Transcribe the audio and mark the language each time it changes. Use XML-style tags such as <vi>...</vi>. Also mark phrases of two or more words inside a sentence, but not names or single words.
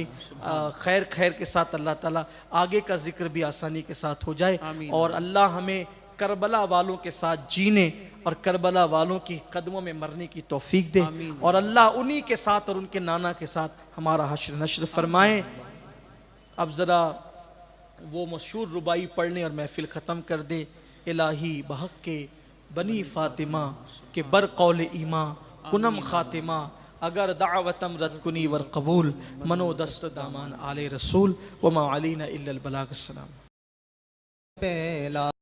<ur>خیر کے ساتھ اللہ تعالیٰ آگے کا ذکر بھی آسانی کے ساتھ ہو جائے، اور اللہ ہمیں کربلا والوں کے ساتھ جینے اور کربلا والوں کی قدموں میں مرنے کی توفیق دے، اور اللہ انہی کے ساتھ اور ان کے نانا کے ساتھ ہمارا حشر نشر فرمائے۔ اب ذرا وہ مشہور ربائی پڑھنے اور محفل ختم کر دے۔</ur> <fa>الہی بحق کے بنی فاطمہ کے بر قول ایمان کنم خاتمہ، اگر دعوتم رد کنی ور قبول، منو دست دامان آل رسول،</fa> <ar>وما علینا الا البلاغ۔</ar> <fa>السلام۔</fa>